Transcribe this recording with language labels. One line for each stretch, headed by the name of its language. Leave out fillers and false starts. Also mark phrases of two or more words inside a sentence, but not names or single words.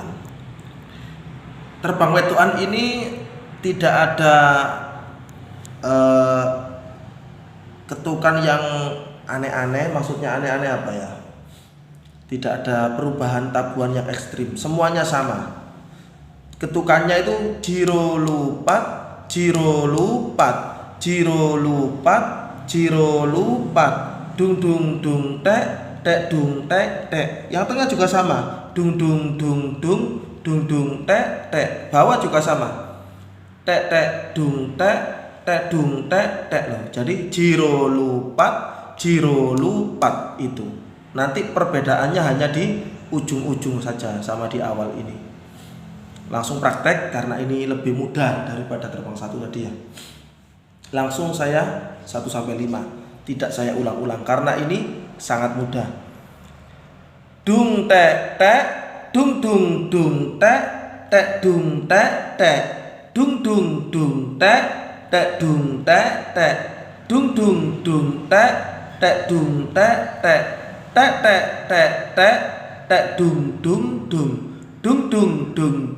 Indonesian: Terbang wedoan ini tidak ada ketukan yang aneh-aneh. Maksudnya aneh-aneh apa ya? Tidak ada perubahan tabuhan yang ekstrim, semuanya sama. Ketukannya itu jiro lupat, jiro lupat, jiro lupat, jiro lupat, dung dung dung tek, tek dung tek tek. Yang tengah juga sama, dung dung dung dung, dung dung tek tek. Bawah juga sama, tek tek dung tek, tek dung tek tek loh. Jadi jiro lupat, jiro lupat itu. Nanti perbedaannya hanya di ujung-ujung saja sama di awal ini. Langsung praktek karena ini lebih mudah daripada terbang satu tadi ya. Langsung saya 1 sampai 5. Tidak saya ulang-ulang karena ini sangat mudah. Dung tek tek, dung dung dung tek, tek dung tek tek, dung dung dung tek, tek dung tek tek, dung dung dung tek, tek dung tek tek, tek tek tek tek, tek dung dung dung, dung dung dung